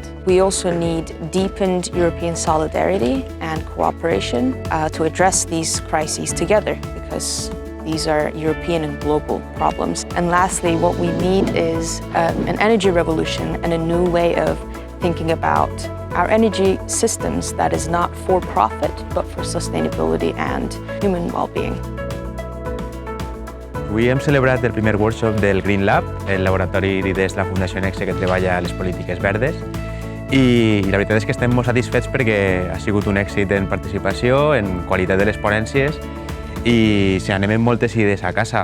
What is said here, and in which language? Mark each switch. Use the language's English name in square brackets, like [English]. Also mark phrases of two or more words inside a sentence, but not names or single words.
[English] We also need deepened European solidarity and cooperation to address these crises together, because these are European and global problems. And lastly, what we need is an energy revolution and a new way of thinking about our energy systems that is not for profit, but for sustainability and human well-being. [Catalan] Avui hem celebrat el primer workshop del Green Lab, el laboratori d'idees de la Fundació Nexe que treballa a les polítiques verdes. I la veritat és que estem molt satisfets perquè ha sigut un èxit en participació, en qualitat de les ponències i se n'anem amb moltes idees a casa.